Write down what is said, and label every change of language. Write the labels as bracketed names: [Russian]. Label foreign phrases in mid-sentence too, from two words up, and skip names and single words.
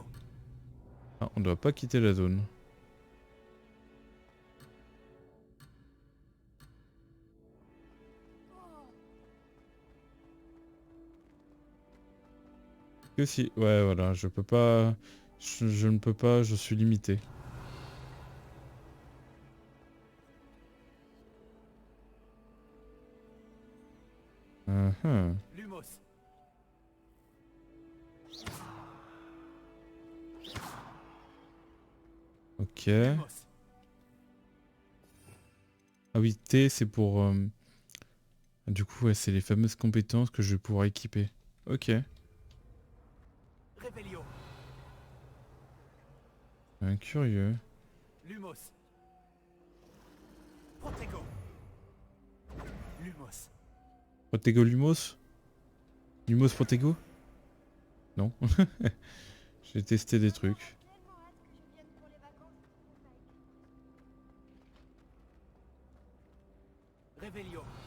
[French] Ah, on doit pas quitter la zone. Que si... Ouais, voilà, je peux pas... Je ne peux pas, je suis limité. Lumos. Ok. Lumos. Ah oui, T, c'est pour... Du coup, ouais, c'est les fameuses compétences que je vais pouvoir équiper. Ok. Rébellio. Curieux. Lumos. Protego. Lumos. Protego Lumos? Lumos Protego? Non. J'ai testé des trucs. Rébellio.